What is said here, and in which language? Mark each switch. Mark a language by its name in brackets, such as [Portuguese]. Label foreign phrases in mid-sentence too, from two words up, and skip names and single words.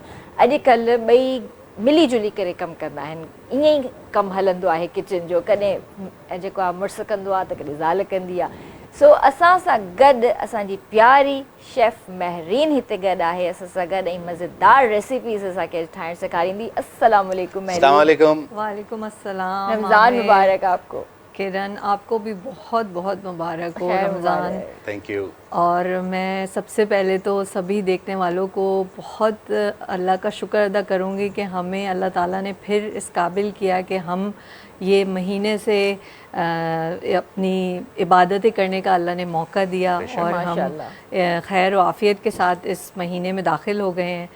[Sindhi] अॼुकल्ह ॿई मिली जुली करे कमु कंदा आहिनि, ईअं ई कमु हलंदो आहे किचन जो। कॾहिं जेको आहे मुड़ुसु कंदो आहे त कॾहिं ज़ाल कंदी आहे। सो असां सां गॾु असांजी प्यारी शेफ़ महरीन हिते गॾु आहे असां सां गॾु ऐं मज़ेदार रेसिपीज़ असांखे ठाहिणु सेखारींदी। [Arabic] السلام عليكم مہرین. وعليكم السلام. [Urdu] رمضان مبارک آپ کو. کرن، آپ کو بھی بہت بہت مبارک ہو رمضان. [English] thank you. [Urdu] اور میں سب سے پہلے تو سبھی دیکھنے والوں کو بہت اللہ کا شکر ادا کروں گی کہ ہمیں اللہ تعالیٰ نے پھر اس قابل کیا کہ ہم یہ مہینے سے اپنی عبادتیں کرنے کا اللہ نے موقع دیا اور ہم خیر و عافیت کے ساتھ اس مہینے میں داخل ہو گئے ہیں.